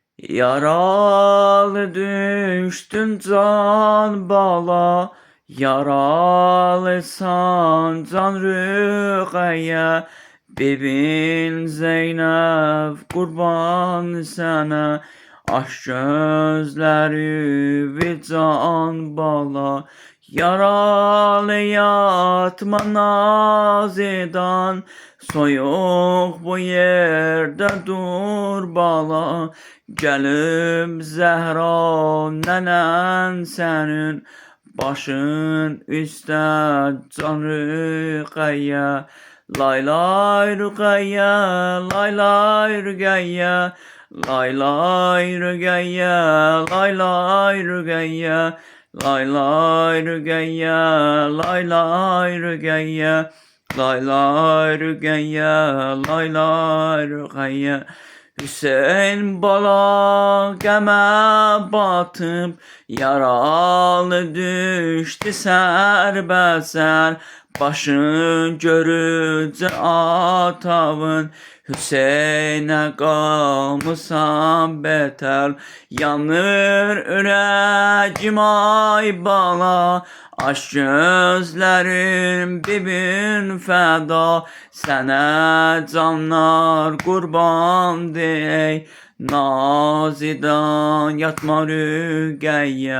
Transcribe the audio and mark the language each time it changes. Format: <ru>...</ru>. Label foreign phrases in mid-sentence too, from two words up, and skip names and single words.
<tr>Yaralı düştün can bala, yaralısan can Rüqeyye, bibin Zeynep kurban sana, aç gözleri ve can bala, yaralı yatma nazidan, soyuq bu yerde dur bala.</tr> <az>Gəlib Zəhra nənən sənin, başın üstə can Rüqeyyə. Lay lay Rüqeyyə, lay lay Rüqeyyə, lay lay Rüqeyyə, lay lay Rüqeyyə, lay lay Rüqeyyə, lay lay Rüqeyyə, lay lay Rüqeyyə, lay lay Rüqeyyə. Hüseyin bala qəmə batıb, yaralı düşdü sərbəsər, başın görücü atavın, Hüseynə qalmısan betər, yanır ürəyim ay bala, aç gözlərim bibin fəda, sənə canlar qurban deyək, nazidan yatma Rüqeyyə.</az>